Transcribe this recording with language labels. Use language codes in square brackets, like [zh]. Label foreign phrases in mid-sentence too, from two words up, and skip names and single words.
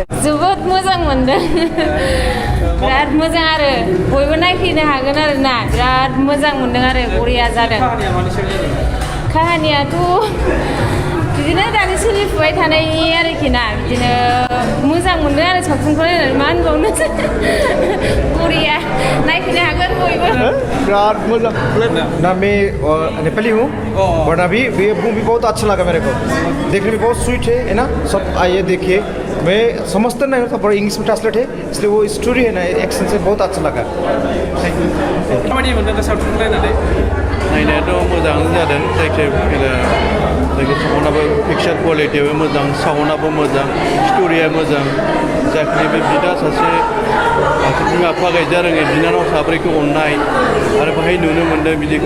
[brx] जोबोद मोजां मोनदों बिराद मोजां आरो बयबो नायफैनो हागोन आरो ना बिराद मोजां मोनदों आरो बरिया जादों काहानियाथ' बिदिनो दानि सोलिफुबाय थानायनि आरोखि ना बिदिनो मोजां मोनदों आरो सावथुनखौ नायनानै मा होनबावनो बरिया नायफैनो हागोन बयबो बिराद मोजां [hi] ना मैं नेपाली हूँ बट अभी ये मूवी बहुत अच्छा लगा मेरे को देखने में बहुत स्वीट है ना सब आइए देखिए मैं समझता नहीं था बड़ा इंग्लिश में ट्रांसलेट है इसलिए वो स्टोरी है ना एक्शन से बहुत अच्छा लगा [brx] नायनायाथ' मोजाङानो जादों जायखिजाया साउन्डआबो पिक्चार क्वालिटियाबो मोजां साउन्डआबो मोजां स्ट'रिया मोजां जाखिनि बे बिदा सासे बिमा बिफा गायजा रोङै बिनानाव साब्रैखौ अननाय आरो बाहाय नुनो मोन्दों बिदिखौ